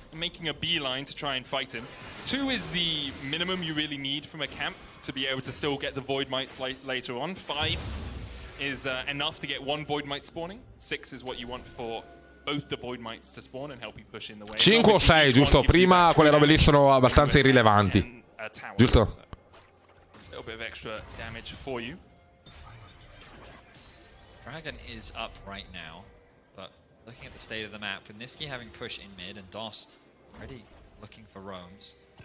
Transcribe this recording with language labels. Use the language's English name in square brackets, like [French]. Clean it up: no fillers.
[English] Making a beeline to try and fight him. 2 is the minimum you really need from a camp to be able to still get the Void Mites later on. 5 is enough to get 1 Void Mite spawning. 6 is what you want for both the Void Mites to spawn and help you push in the way. [Italian] 5 o 6, giusto? Prima quelle robe lì sono abbastanza irrilevanti. Giusto? [English] A little bit of extra damage for you. Dragon is up right now. Looking at the state of the map, with Nisqy having push in mid and DOS already looking for roams.